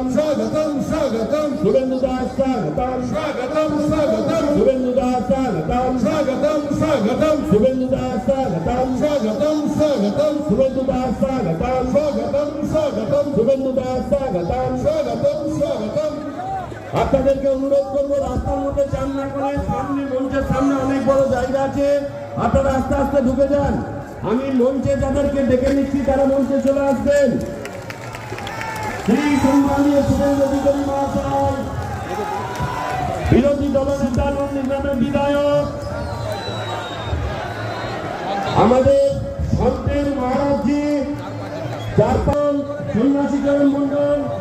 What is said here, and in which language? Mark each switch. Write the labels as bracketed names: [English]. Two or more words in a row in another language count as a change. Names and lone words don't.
[Hindi] स्वागतम स्वागतम शुभेंदुदा स्वागतम स्वागतम स्वागतम शुभेंदुदा स्वागतम स्वागतम स्वागतम शुभेंदुदा स्वागतम स्वागतम स्वागतम शुभेंदुदा स्वागतम स्वागतम स्वागतम शुभेंदुदा स्वागतम स्वागतम स्वागतम [Bangla] আপনাদেরকে অনুরোধ করবো রাস্তার মধ্যে চান না করে সামনে মঞ্চের সামনে অনেক বড় জায়গা আছে আপনারা আস্তে আস্তে ঢুকে যান আমি মঞ্চে যাদেরকে ডেকে নিচ্ছি তারা মঞ্চে চলে আসবেন শ্রী সম্মানীয় শুভেন্দু অধিকারী মহাশয় বিরোধী দলনেতা নন্দীগ্রামের বিধায়ক আমাদের সন্তের মহারাজজি চারপাল সন্ন্যাসীকরণ মন্ডল